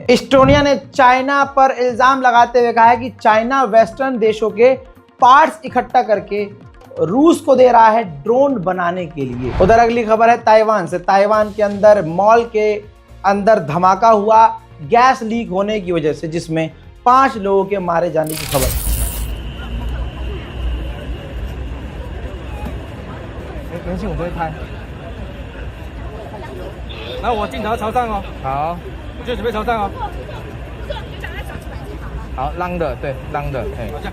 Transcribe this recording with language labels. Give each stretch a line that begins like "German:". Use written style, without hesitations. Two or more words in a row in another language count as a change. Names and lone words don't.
Hindi: एस्टोनिया ने चाइना पर इल्जाम लगाते हुए कहा है कि चाइना वेस्टर्न देशों के पार्ट्स इकट्ठा करके रूस को दे रहा है ड्रोन बनाने के लिए। उधर अगली खबर है ताइवान से। ताइवान के अंदर मॉल के अंदर धमाका हुआ
English: gas leak
Hindi: होने की वजह से, जिसमें 5 लोगों के मारे जाने की खबर।
Chinese: 来，我镜头朝上哦。好，就准备朝上哦。好，浪的，对，浪的，哎。好，这样。